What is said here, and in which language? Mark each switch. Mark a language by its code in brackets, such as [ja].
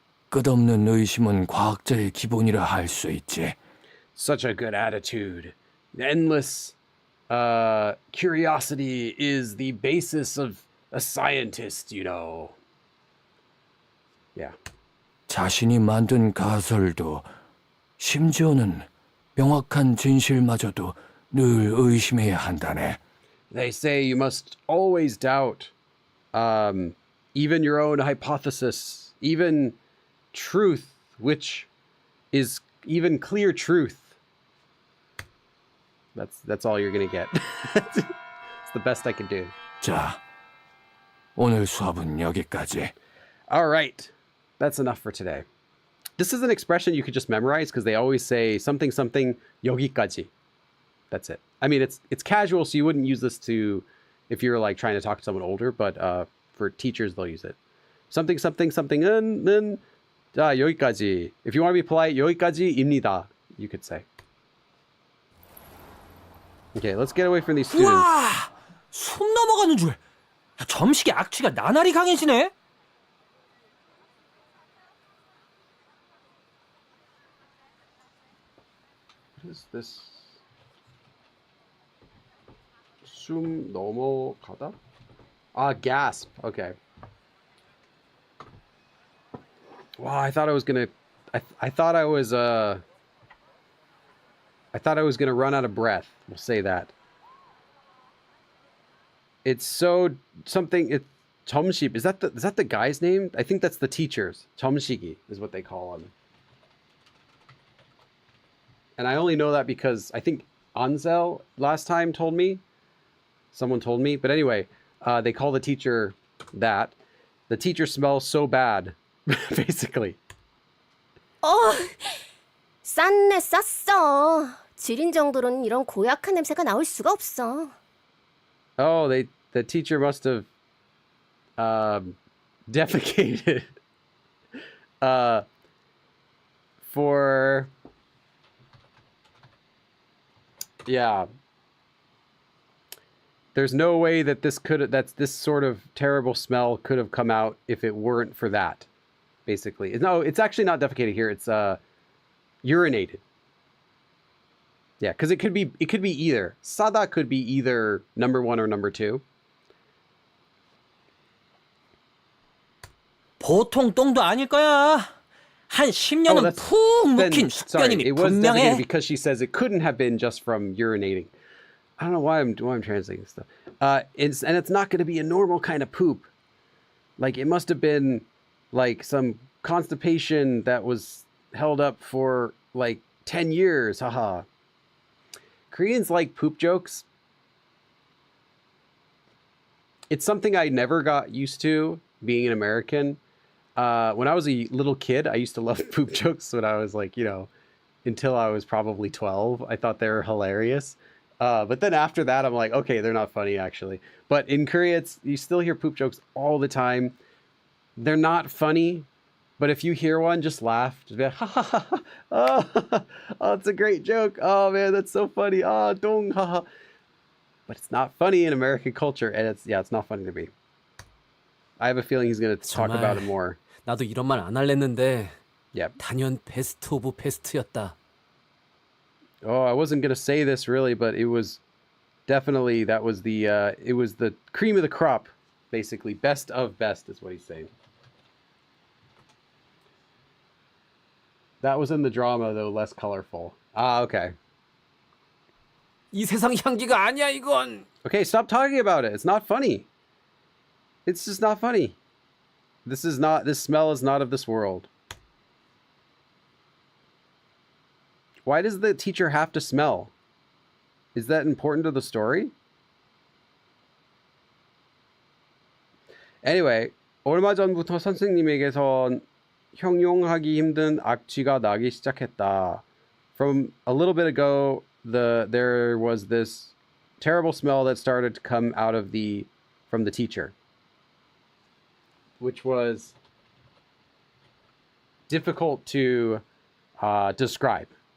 [ko] 끝없는 의심은 과학자의 기본이라 할 수 있지. [en] Such a good attitude. Endless curiosity is the basis of a scientist, you know. Yeah. [ko] 자신이 만든 가설도 심지어는 명확한 진실마저도 늘 의심해야 한다네. [en] They say you must always doubt even your own hypothesis, even truth, which is even clear truth. That's all you're gonna get. It's the best I can do. [ko] 자, 오늘 수업은 여기까지. [en] All right, that's enough for today. This is an expression you could just memorize because they always say something something 여기까지. That's it. I mean, it's casual, so you wouldn't use this to if you're like trying to talk to someone older, but for teachers they'll use it. Something something something [ko] 자, 여기까지. [en] If you want to be polite, [ko] 여기까지입니다. [en] You could say. Okay, let's get away from these students. [ko] 우와! 손 넘어가는 줄. 점식의 악취가 나날이 강해지네. [en] What is this? [ko] 숨 넘어가다? [en] Gasp. Okay. Wow, I thought I was gonna. I thought I was gonna run out of breath. We'll say that. It's so something. It 점식. Is that the guy's name? I think that's the teachers. 점식이 is what they call him. And I only know that because I think Ansel last time told me. Someone told me. But anyway, they call the teacher that. The teacher smells so bad, basically. [ko] 쌌네 쌌어. 지린 정도로는 이런 고약한 냄새가 나올 수가 없어. [en] Oh, the teacher must have defecated for Yeah. There's no way that this sort of terrible smell could have come out if it weren't for that. Basically, no, it's actually not defecated here. It's urinated. Yeah, because it could be either. Sada could be either number 1 or number 2. [ko] 보통 똥도 아닐 거야. 한 10년은 푹 묵힌 숙변임이 [en] it was defecated [ko] 분명해. [en] because she says it couldn't have been just from urinating. I don't know why I'm translating this stuff. And it's not going to be a normal kind of poop. Like, it must have been like some constipation that was held up for like 10 years. Haha. Koreans like poop jokes. It's something I never got used to being an American. When I was a little kid, I used to love poop jokes when I was like, until I was probably 12. I thought they were hilarious. But then after that, I'm like, okay, they're not funny actually. But in Korea, you still hear poop jokes all the time. They're not funny, but if you hear one, just laugh. Just be like, ha ha ha, ha. Oh, it's a great joke. Oh man, that's so funny. Ah, dong, ha ha. But it's not funny in American culture, and it's not funny to me. I have a feeling he's gonna talk [ko] 정말. [en] about it more. [ko] 나도 이런 말 안 할랬는데 [en] Yep. [ko] 단연 베스트 오브 베스트였다. [en] Oh, I wasn't gonna say this really, but it was definitely it was the cream of the crop, basically. Best of best is what he's saying. That was in the drama though, less colorful. Ah, okay. [ko] 이 세상 향기가 아니야 이건. [en] Okay, stop talking about it. It's not funny. It's just not funny. This smell is not of this world. Why does the teacher have to smell? Is that important to the story? [ko] Anyway, 얼마 전부터 선생님에게선 형용하기 힘든 악취가 나기 시작했다. [en] From a little bit ago, there was this terrible smell that started to come out of from the teacher, which was difficult to describe.